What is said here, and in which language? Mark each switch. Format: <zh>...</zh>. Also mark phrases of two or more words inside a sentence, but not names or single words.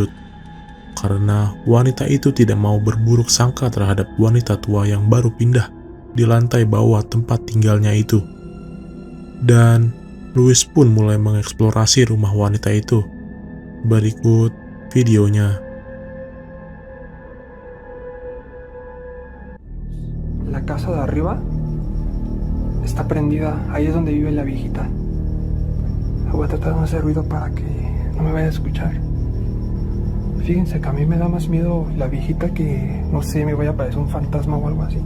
<id>Karena wanita itu tidak mau berburuk sangka terhadap wanita tua yang baru pindah di lantai bawah tempat tinggalnya itu. Dan Louis pun mulai mengeksplorasi rumah wanita itu. Berikut videonya.</id> <es>La casa de arriba está prendida, ahí es donde vive la viejita. Voy a tratar de no hacer ruido para que no me vaya a escuchar. Fíjense que a mí me da más miedo la viejita que, no sé, me vaya a parecer un fantasma o algo así.</es>